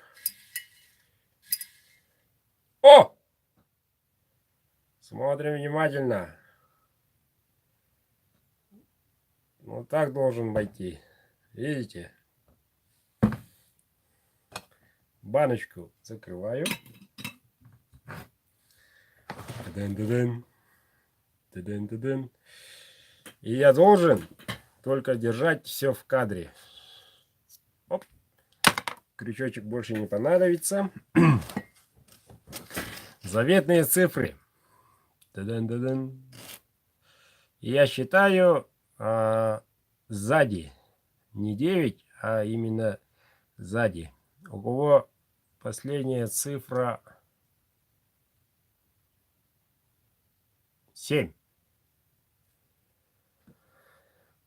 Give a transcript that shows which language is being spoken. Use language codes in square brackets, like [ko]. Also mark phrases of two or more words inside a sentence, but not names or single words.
[ru] О! Смотрим внимательно. Вот так должен войти. Видите? Баночку закрываю. Та-дын-та-дын. Та-дын-та-дын. И я должен только держать все в кадре. Оп. Крючочек больше не понадобится. Заветные цифры. Та-дын-та-дын. И я считаю сзади. Не 9, а именно сзади. У кого последняя цифра 7.